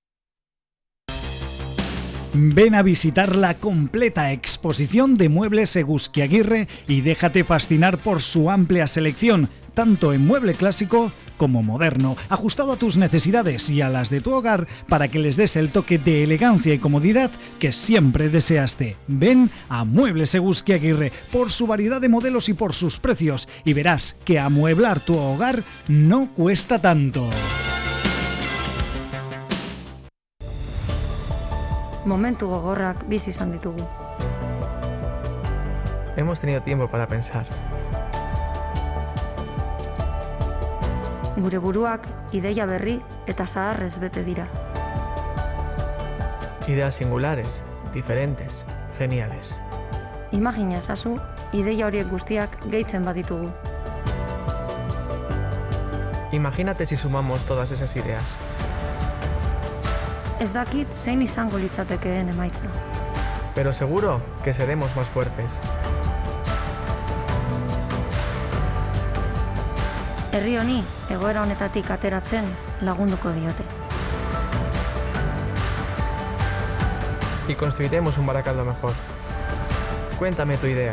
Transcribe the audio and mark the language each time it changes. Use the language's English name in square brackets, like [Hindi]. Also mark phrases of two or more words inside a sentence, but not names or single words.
[Spanish] Ven a visitar la completa exposición de muebles Eguzquiaguirre y déjate fascinar por su amplia selección, tanto en mueble clásico como moderno, ajustado a tus necesidades y a las de tu hogar para que les des el toque de elegancia y comodidad que siempre deseaste. Ven a Muebles Eguzquiaguirre por su variedad de modelos y por sus precios y verás que amueblar tu hogar no cuesta tanto. [Basque] Momentu gogorrak bizi izan ditugu. [Spanish] Hemos tenido tiempo para pensar. [Basque] Gure buruak ideia berri eta zaharrez bete dira. [Spanish] Ideas singulares, diferentes, geniales. [Basque] Imagina ezazu, ideia horiek guztiak gehitzen baditugu. [Spanish] Imagínate si sumamos todas esas ideas. [Basque] Ez dakit zein izango litzatekeen emaitza. [Spanish] Pero seguro que seremos más fuertes. [Basque] Herri honi egoera honetatik ateratzen lagunduko diote. [Spanish] Y construiremos un Barakaldo mejor. Cuéntame tu idea.